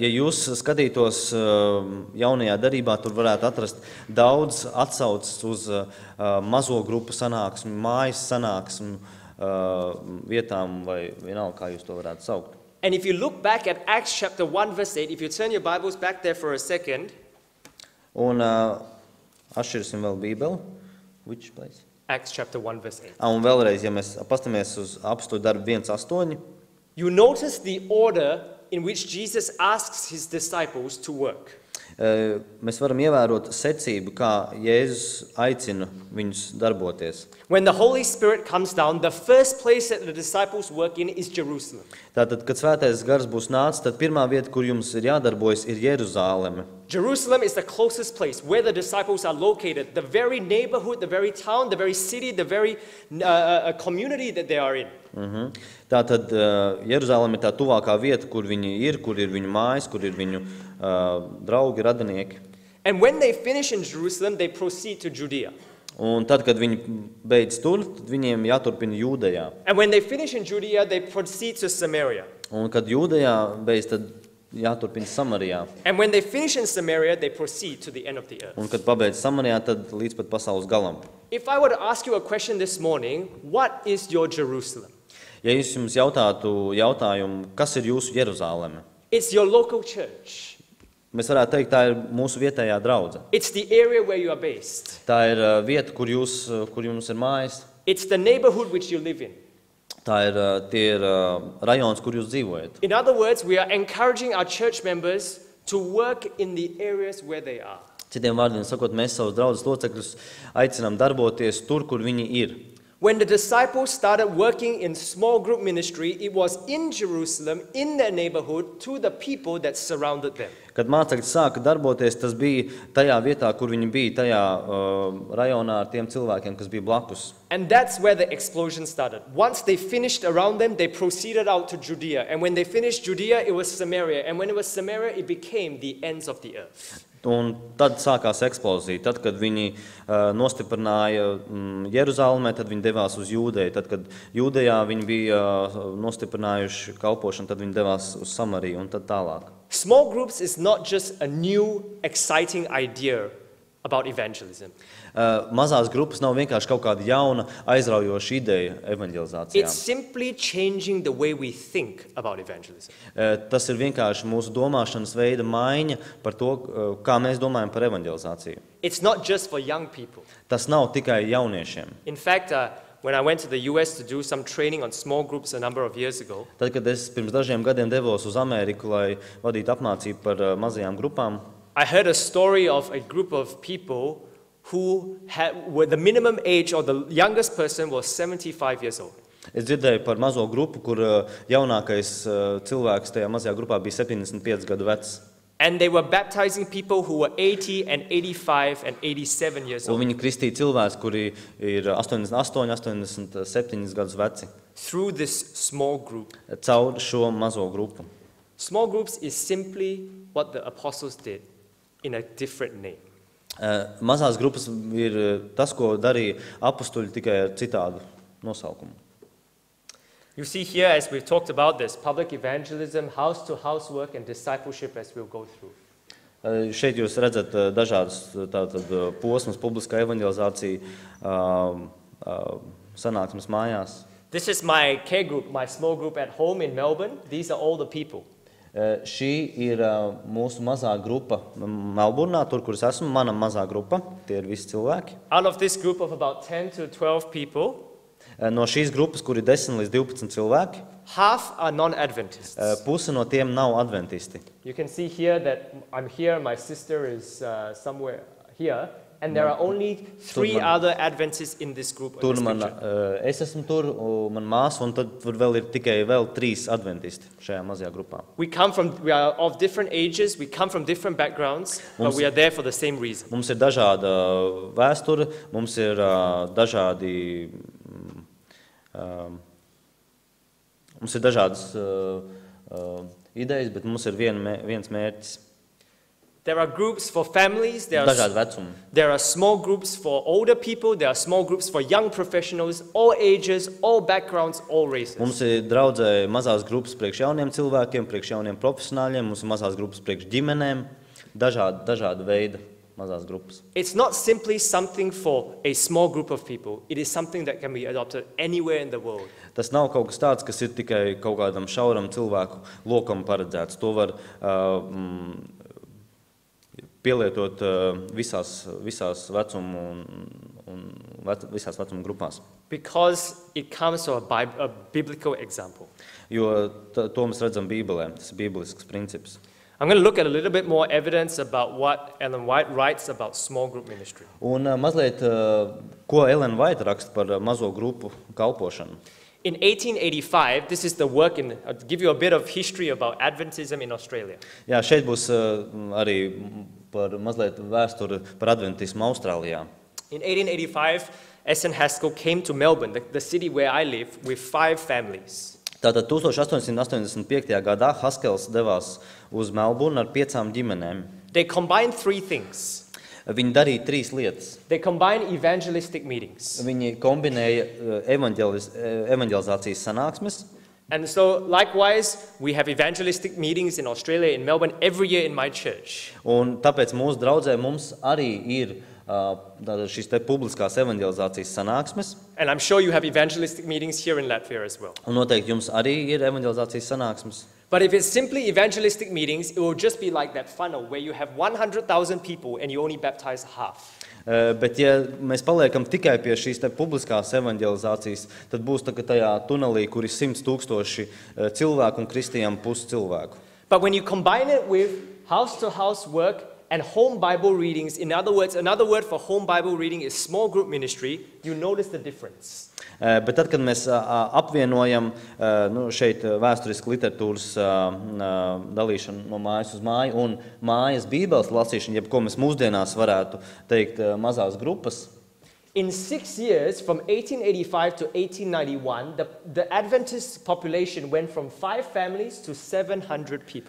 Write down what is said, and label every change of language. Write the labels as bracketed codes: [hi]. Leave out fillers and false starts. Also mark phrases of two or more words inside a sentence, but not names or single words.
[lv] Ja jūs skatītos jaunajā darbībā, tur varētu atrast daudz atsaucas uz mazo grupu sanāksmi, mājas sanāksmi vietām vai vienalga, kā jūs to varētu saukt. [en] And if you look back at Acts chapter 1, verse 8, if you turn your Bibles back there for a second. [lv] Un atšķirsim vēl Bībeli. [en] Which place? Acts chapter 1, verse 8. [lv] Un vēlreiz, ja mēs pastamies uz apstuļu darbu 1.8, [en] You notice the order in which Jesus asks his disciples to work. [lv] Mēs varam ievērot secību, kā Jēzus aicina viņus darboties. [en] When the Holy Spirit comes down, the first place that the disciples work in is Jerusalem. [lv] Tātad, kad Svētais Gars būs nācis, tad pirmā vieta, kur jums ir jādarbojas, ir Jeruzāleme. [en] Jerusalem is the closest place where the disciples are located, the very neighborhood, the very town, the very city, the very community that they are in. [lv] Tātad Jeruzāleme ir tā tuvākā vieta, kur ir viņu mājas, kur ir viņu draugi, radinieki. [en] And when they finish in Jerusalem, they proceed to Judea. [lv] Un tad, kad viņi beidz tur, tad viņiem jāturpina Jūdejā. [en] And when they finish in Judea, they proceed to Samaria. [lv] Un kad Jūdejā beidz, tad jāturpina Samarijā. [en] And when they finish in Samaria, they proceed to the end of the earth. [lv] Un kad pabeidz Samarijā, tad līdz pat pasaules galam. [en] If I were to ask you a question this morning, what is your Jerusalem? [lv] Ja es jums jautājumu, kas ir jūsu Jeruzāleme? [en] It's your local church. [lv] Mēs varētu teikt, tā ir mūsu vietējā draudze. [en] It's the area where you are based. [lv] Tā ir vieta, kur jums ir mājas. [en] It's the neighborhood which you live in. [lv] Tie ir rajons, kur jūs dzīvojat. [en] In other words, we are encouraging our church members to work in the areas where they are. [lv] Citiem vārdiem sakot, mēs savus draudzes locekļus aicinām darboties tur, kur viņi ir. [en] When the disciples started working in small group ministry, it was in Jerusalem, in their neighborhood, to the people that surrounded them. [lv] Kad mācekļi sāka darboties, tas bija tajā vietā, kur viņi bija, tajā rajonā ar tiem cilvēkiem, kas bija blakus. [en] And that's where the explosion started. Once they finished around them, they proceeded out to Judea. And when they finished Judea, it was Samaria. And when it was Samaria, it became the ends of the earth. [lv] Un tad sākās eksplozija. Tad, kad viņi nostiprināja Jeruzālēmē, tad viņi devās uz Jūdeju. Tad, kad Jūdejā viņi bija nostiprinājuši kalpošanu, tad viņi devās uz Samariju un tad tālāk. [en] Small groups is not just a new, exciting idea about evangelism. [lv] Mazās grupas nav vienkārši kaut kāda jauna, aizraujoša ideja evanģelizācijā. [en] It's simply changing the way we think about evangelism. [lv] Tas ir vienkārši mūsu domāšanas veida maiņa par to, kā mēs domājam par evanģelizāciju. [en] It's not just for young people. [lv] Tas nav tikai jauniešiem. [en] In fact, when I went to the US to do some training on small groups a number of years ago, [lv] Tad, kad es pirms dažiem gadiem devos uz Ameriku, lai vadītu apmācību par mazajām grupām, [en] I heard a story of a group of people who were the minimum age, or the youngest person was 75 years old. [lv] es dzirdēju par mazo grupu, kur jaunākais cilvēks tajā mazajā grupā bija 75 gadu vecs. [en] And they were baptizing people who were 80 and 85 and 87 years [lv] Un [en] old [lv] viņi kristīja cilvēks, kuri ir 88, 87 gadus veci, [en] through this small group. [lv] caur šo mazo grupu. [en] Small groups is simply what the apostles did in a different name. [lv] Mazās grupas ir tas, ko darīja apustuļi, tikai ar citādu nosaukumu. [en] You see here, as we've talked about this, public evangelism, house-to-house work, and discipleship as we'll go through. [lv] Šeit jūs redzat dažādas posmas, publiskā evanģelizācija, sanāksmes mājās. [en] This is my care group, my small group at home in Melbourne. These are all the people. [lv] Šī ir mūsu mazā grupa Melburnā, tur, kur es esmu, mana mazā grupa, tie ir visi cilvēki. [en] Out of this group of about 10 to 12 people, [lv] No šīs grupas, kur ir 10 līdz 12 cilvēki, [en] half are non-Adventists. [lv] puse no tiem nav adventisti. [en] You can see here that I'm here, my sister is somewhere here, and there are only 3 other Adventists in this group. [lv] Tur [en] In this [lv] man, [en] picture. [lv] es esmu tur, man māsa, un tad tur vēl ir tikai 3 adventisti šajā mazajā grupā. [en] We are of different ages, we come from different backgrounds, but we are there for the same reason. [lv] Mums ir dažāda vēsture, mums ir dažādi, mums ir dažādas idejas, bet mums ir viens mērķis. [en] There are groups for families, [lv] Dažādi vecumi. [en] there are small groups for older people, there are small groups for young professionals, all ages, all backgrounds, all races. [lv] Mums ir draudzē mazās grupas priekš jauniem cilvēkiem, priekš jauniem profesionāļiem, mums ir mazās grupas priekš ģimenēm, dažāda veida mazās grupas. [en] It's not simply something for a small group of people. It is something that can be adopted anywhere in the world. [lv] Tas nav kaut kas tāds, kas ir tikai kaut kādam šauram cilvēku lokam paredzēts. To var pielietot visās vecumu un visās vecuma grupās. [en] Because it comes from a biblical example. [lv] Jo to mēs redzam Bībelē, tas ir bībelisks princips. [en] I'm going to look at a little bit more evidence about what Ellen White writes about small group ministry. [lv] Un mazliet, ko Ellen White raksta par mazo grupu kalpošanu. [en] In 1885, this is the work in, I'll give you a bit of history about Adventism in Australia. [lv] Jā, šeit būs arī par mazliet vēsturi par adventismu Austrālijā. [en] In 1885, S.N. Haskell came to Melbourne, the city where I live, with 5 families. [lv] Tātad 1885. gadā Haskels devās uz Melburnu ar 5 ģimenēm. [en] They combined 3 things. [lv] Viņi darīja 3 lietas. [en] They combined evangelistic meetings. [lv] Viņi kombinēja evanģelizācijas sanāksmes. [en] And so, likewise, we have evangelistic meetings in Australia, in Melbourne, every year in my church. [lv] Un tāpēc mūsu draudzē mums arī ir šīs te publiskās evanģelizācijas sanāksmes. [en] And I'm sure you have evangelistic meetings here in Latvia as well. [lv] Un noteikti jums arī ir evanģelizācijas sanāksmes. [en] But if it's simply evangelistic meetings, it will just be like that funnel where you have 100,000 people and you only baptize half. [lv] Bet ja mēs paliekam tikai pie šīs te publiskās evanģelizācijas, tad būs tā, ka tajā tunelī, kur ir 100,000 cilvēku un kristījām pusi cilvēku. [en] But when you combine it with house-to-house work and home Bible readings, in other words, another word for home Bible reading is small group ministry, you notice the difference. [lv] Bet tad, kad mēs apvienojam šeit vēsturisku literatūras dalīšanu no mājas uz māju un mājas bībeles lasīšanu, jeb ko mēs mūsdienās varētu teikt mazās grupas. [en] In 6 years, from 1885 to 1891, the Adventist population went from 5 families to 700 people.